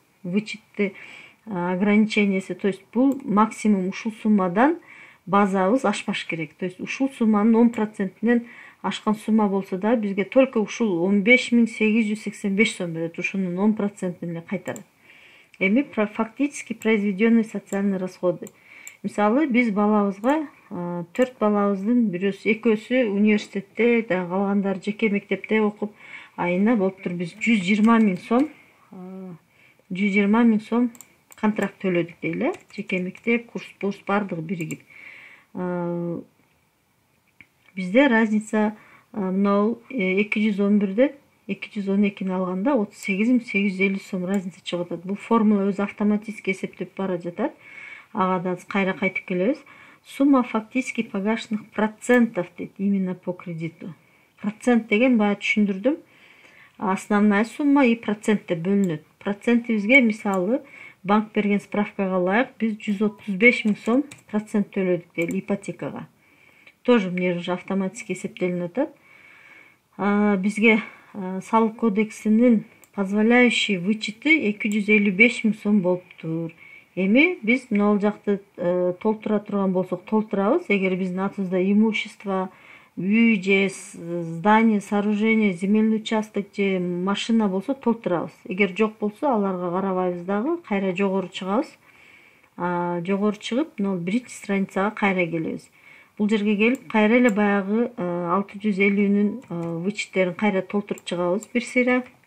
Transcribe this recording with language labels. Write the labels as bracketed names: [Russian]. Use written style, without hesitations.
[Kyrgyz] Вычетти ограничениясы, то есть бул максимум ушул суммадан базабыз ашпаш керек. То есть ушул сумманын 10%-нен ашкан сумма болсо да бизге только ушул 15.885 сом берет. Ушунун 10%-ын эле кайтарат. [Russian] Эми фактически произведенные социальные расходы. [Kyrgyz] Мисалы, биз балабызга 4 балабыздын экөөсү университетте, калгандары жеке мектепте окуп, айына болуптур биз 120 миң сом, 120 миң сом контракт төлөдүк дейли. Жеке мектеп, курс бардыгы биригип. Бизде разница мынау 211'ден 212'ни алганда 38.850 сом разница чыгып атат. Бул формула өзү автоматически эсептеп бара жатат. Ага да кайра кайтып келебиз. [Russian] Сумма фактически погашенных процентов дейт, именно по кредиту. [Kyrgyz] Процент деген бая түшүндүрдүм. Основная сумма и процентте бөлүнөт. Процентибизге мисалы банк берген справкага ылайык биз 135 миң сом процент төлөдүк дейли ипотекага. Тоже мне уже автоматически эсептелип атат. Бизге салык кодексинин позволяющий вычеты 255 миң сом болуптур. Эми биз мына жакты толтура турган болсок толтурабыз. Эгер биздин атыбызда имущество, үй же здание, сооружение, земельный участок же машина болсо толтурабыз. Эгер жок болсо аларга карабайбыз дагы, кайра жогору чыгабыз. Жогору чыгып, мына биринчи страницага кайра келебиз. Бул жерге келип, кайра эле баягы 650'нин вычеттерин кайра толтуруп чыгабыз бир сыйра.